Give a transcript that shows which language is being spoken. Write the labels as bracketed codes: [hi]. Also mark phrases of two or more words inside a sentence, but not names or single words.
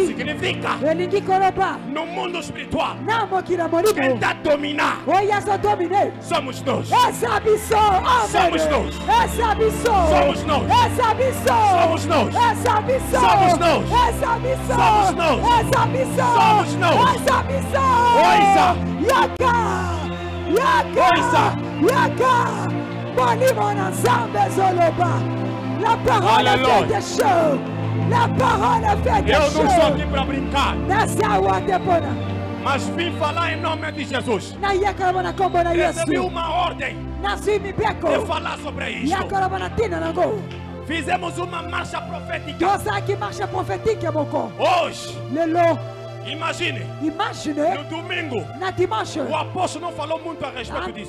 [pt] Significa no mundo espiritual quem está a dominar somos nós. Somos nós. Somos nós. Somos nós. Somos nós. Somos nós. Somos nós. Oisa. [fr] La parole a fait des choses. La parole a fait des choses. [pt] Eu não estou aqui para brincar, mas vim falar em nome de Jesus. Recebi uma ordem de falar sobre isso. Fizemos uma marcha profética. Hoje, imagine, no domingo, o apóstolo não falou muito a respeito disso.